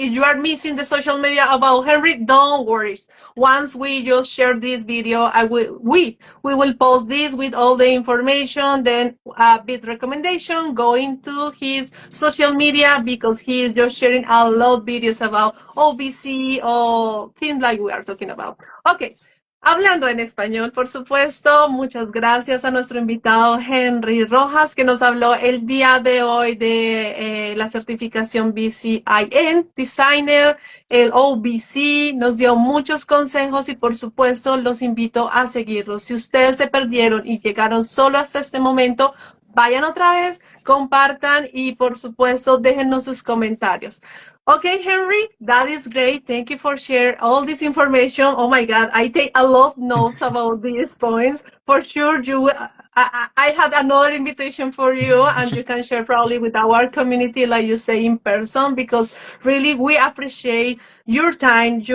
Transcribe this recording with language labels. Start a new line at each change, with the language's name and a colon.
English: If you are missing the social media about Henry, don't worry. Once we just share this video, we will post this with all the information, then a bit recommendation, go into his social media because he is just sharing a lot of videos about OBC or things like we are talking about. Okay.
Spanish: Hablando en español, por supuesto, muchas gracias a nuestro invitado Henry Rojas, que nos habló el día de hoy de la certificación BCIN, Designer, el OBC, nos dio muchos consejos y por supuesto los invito a seguirlos. Si ustedes se perdieron y llegaron solo hasta este momento, vayan otra vez, compartan y por supuesto déjennos sus comentarios.
English: Okay, Henry, that is great. Thank you for sharing all this information. Oh my God, I take a lot of notes about these points. For sure, I had another invitation for you, and you can share probably with our community, like you say, in person, because really we appreciate your time.